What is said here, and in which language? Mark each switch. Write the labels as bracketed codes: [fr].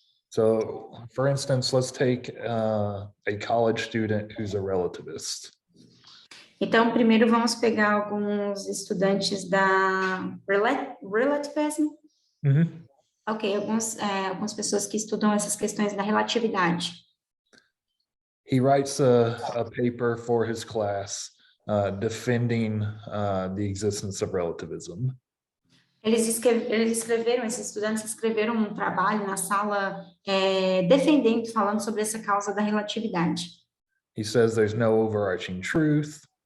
[en] So, for instance, let's take a college student who's a relativist. [pt] Então, primeiro vamos pegar alguns estudantes da relativism. Mm-hmm. Ok, algumas pessoas que estudam essas questões da relatividade. [en] He writes a paper for his class defending the existence of relativism. [pt] Esses estudantes escreveram um trabalho na sala falando sobre essa causa da relatividade. [en] He says there's no overarching truth.